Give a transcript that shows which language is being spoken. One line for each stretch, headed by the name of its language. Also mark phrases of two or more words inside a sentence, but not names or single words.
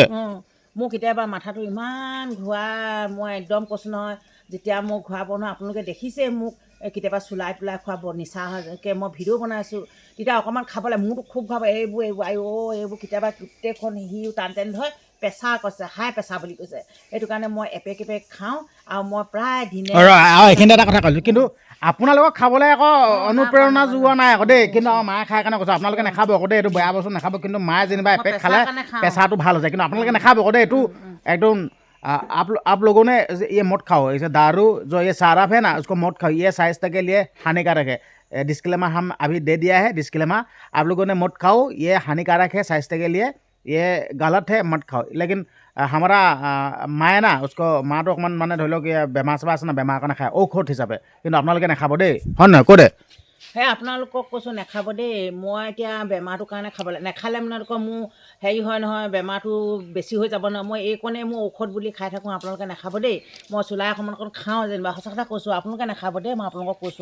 Assamese: মোৰ কেতিয়াবা মাথাটো ইমান ঘূৰাই মই একদম কৈছোঁ নহয় যেতিয়া মোক ঘূৰাব নহয় আপোনালোকে দেখিছে মোক কেতিয়াবা চুলাই তোলাই খুৱাব নিচাকৈ মই ভিডিঅ' বনাইছোঁ তেতিয়া অকণমান খাবলৈ মোৰতো খুব খাব এইবোৰ কেতিয়াবা গোটেইখন সিও টান ধৰে প্ৰেছাৰ কৈছে
English: high pressure
Assamese: বুলি কৈছে সেইটো কাৰণে মই এপেক খাওঁ আৰু মই প্ৰায় দিনে এইখিনি এটা কথা কৈছোঁ কিন্তু আপোনালোকক খাবলৈ আকৌ অনুপ্ৰেৰণা যোৱা নাই আকৌ দেই কিন্তু মায়ে খাই কাৰণে কৈছোঁ আপোনালোকে নাখাব আকৌ দেই এইটো বেয়া বস্তু নাখাব কিন্তু মায়ে যেনিবা এপেক খালে প্ৰেছাৰটো ভাল হৈছে কিন্তু আপোনালোকে নাখাব আকৌ দেই এইটো একদম
Hindi: आप लोगों ने ये मत खाओ इसे दारू जो ये साराफ है ना उसको मत खाओ ये स्वास्थ्य के लिए हानिकारक है डिस्क्लेमर हम अभी दे दिया है डिस्क्लेमर आप लोगों ने मत खाओ ये हानिकारक है स्वास्थ्य के लिए ये गलत है मत खाओ लेकिन हमारा माए ना उसको
Assamese: माँটো অকণমান মানে ধৰি লওক বেমাৰ চেমাৰ আছে না বেমাৰৰ কাৰণে খায় ঔষধ হিচাপে কিন্তু আপোনালোকে নাখাব দেই হয় নহয় কৈ দে আপোনালোকক কৈছোঁ নাখাব দেই মই এতিয়া বেমাৰটোৰ কাৰণে খাবলৈ নাখালে আপোনালোকৰ মোৰ হেৰি হয় নহয় বেমাৰটো বেছি হৈ যাব নহয় মই এইকণে মোৰ ঔষধ বুলি খাই থাকোঁ আপোনালোকে নাখাব দেই মই চুলাই অকণমান খাওঁ যেনিবা সঁচা কথা কৈছোঁ আপোনালোকে নাখাব দেই মই আপোনালোকক কৈছোঁ